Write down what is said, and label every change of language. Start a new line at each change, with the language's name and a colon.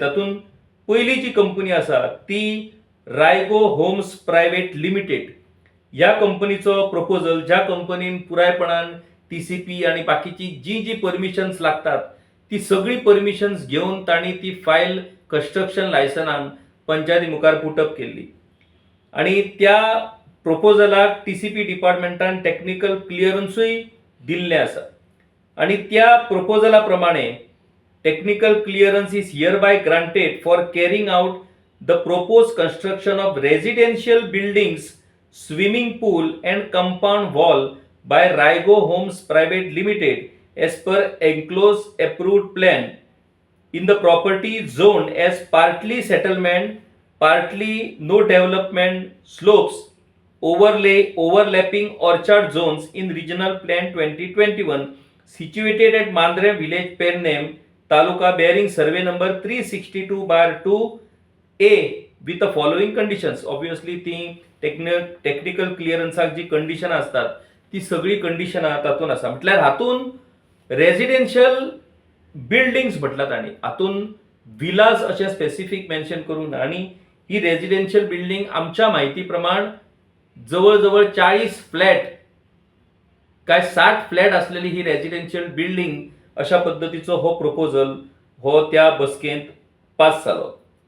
Goan Konkani: तातूंत पयली जी कंपनी आसा ती रायगो होम्स प्रायवेट लिमिटेड ह्या कंपनीचो प्रपोजल ज्या कंपनीन पुरायपणान TCP आणि बाकीची जी जी परमिशन्स लागतात ती सगळी परमिशन्स घेवन तांणी ती फायल कन्स्ट्रक्शन लायसनान पंचायती मुखार पुटअप केल्ली आणि त्या प्रपोजलाक TCP डिपार्टमेंटान टेक्निकल क्लियरन्सूय दिल्लें आसा. आणि त्या प्रपोजला प्रमाणे
English: Technical clearance is hereby granted for carrying out the propose construction of residential buildings swimming pool and compound wall by Raigo Homes Private Limited as per enclosed approved plan in the property zoned as partly settlement, partly no development slopes, overlapping orchard zones in Regional Plan 2021 situated at Mandre Village Pername, Taluka bearing survey number 362/2A with the following conditions.
Goan Konkani: Obviously ती technical clearance जी condition असतात ती सगळी कंडिशनां तातून आसा. म्हटल्यार हातून residential buildings म्हटलात आणि हातून विलास अशें स्पेसिफीक मेन्शन करूंक ना. आणि ही रेजिडेन्शियल बिल्डिंग आमच्या म्हायती प्रमाण जवळ जवळ 40 फ्लॅट काय 60 फ्लॅट असलेली ही रेजिडेन्शियल बिल्डिंग अशा पद्दतीचो हो प्रपोजल हो त्या बसकेंत पास जालो.